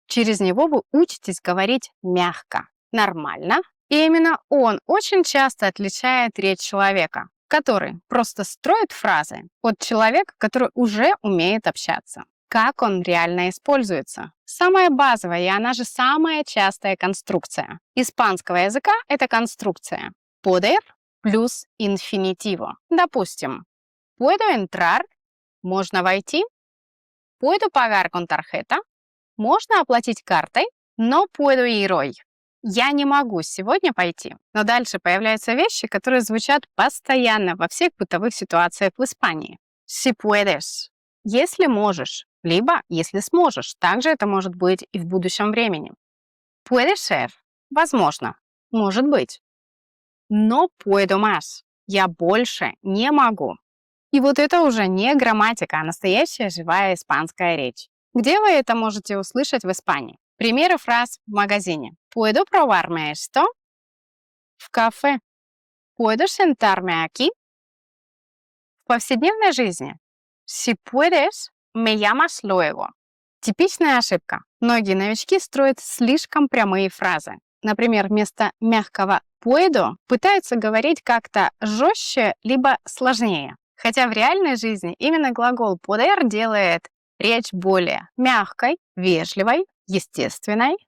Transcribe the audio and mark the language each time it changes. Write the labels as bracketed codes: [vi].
[ru] Через него вы учитесь говорить мягко, нормально, и именно он очень часто отличает речь человека, который просто строит фразы, от человека, который уже умеет общаться. Как он реально используется? Самая базовая и она же самая частая конструкция испанского языка – это конструкция poder плюс инфинитиво. [es] Допустим, puedo entrar – [ru] можно войти, [es] puedo pagar con tarjeta – [ru] можно оплатить картой, но [es] puedo ir hoy. [ru] Я не могу сегодня пойти. Но дальше появляются вещи, которые звучат постоянно во всех бытовых ситуациях в Испании. [es] Si puedes [ru] – если можешь, либо если сможешь. Также это может быть и в будущем времени. [es] Puede ser [ru] – возможно, может быть. [es] No puedo más [ru] – я больше не могу. И вот это уже не грамматика, а настоящая живая испанская речь. Где вы это можете услышать в Испании? Примеры фраз в магазине. [es] Puedo probarme esto? [ru] В кафе. [es] Puedo sentarme aquí? [ru] В повседневной жизни. [es] Si puedes, me llamas luego. [ru] Типичная ошибка. Многие новички строят слишком прямые фразы. Например, вместо мягкого puedo пытаются говорить как-то жестче либо сложнее. Хотя в реальной жизни именно глагол poder делает речь более мягкой, вежливой, естественной.